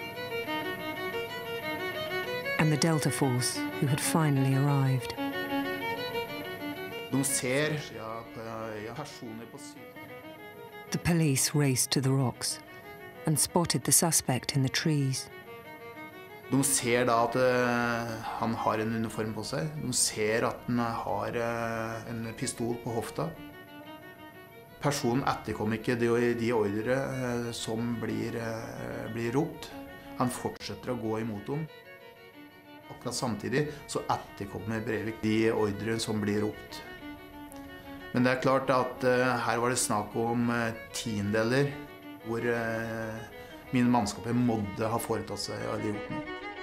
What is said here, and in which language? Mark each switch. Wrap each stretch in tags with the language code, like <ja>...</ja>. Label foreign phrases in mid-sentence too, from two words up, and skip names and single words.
<en>And the Delta Force, who had finally arrived. The police raced to the rocks and spotted the suspect in the trees.</en> <no>De ser da at han har en uniform på seg. De ser at han har en pistol på hofta. Personen etterkom ikke de ordre som blir ropt. Han fortsetter å gå imot dem. Akkurat samtidig så etterkommer Breivik de ordre som blir ropt. Men det klart at her var det snakk om tiendedeler, hvor mine mannskaper måtte ha foretatt seg alle gjort noe.</no>